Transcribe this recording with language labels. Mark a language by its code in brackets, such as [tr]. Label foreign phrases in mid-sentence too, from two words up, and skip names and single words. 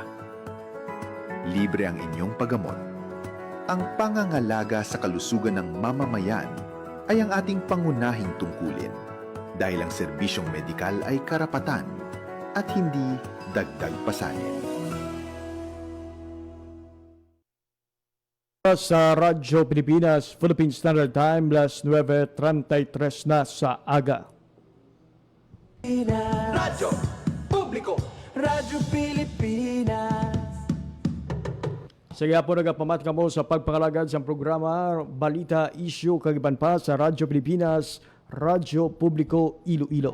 [tl] Libre ang inyong paggamot. Ang pangangalaga sa kalusugan ng mamamayan ay ang ating pangunahing tungkulin dahil ang serbisyong medikal ay karapatan at hindi dagdag pasanin. Sa Radyo Pilipinas, Philippine Standard Time, [hil] las 9:33 na sa aga. Radyo Publiko. Radyo Pilipinas. Sige po nagapamat ka mo sa pagpangalagad sa programa Balita, Issue, kagiban pa sa Radyo Pilipinas, Radyo Publiko Iloilo.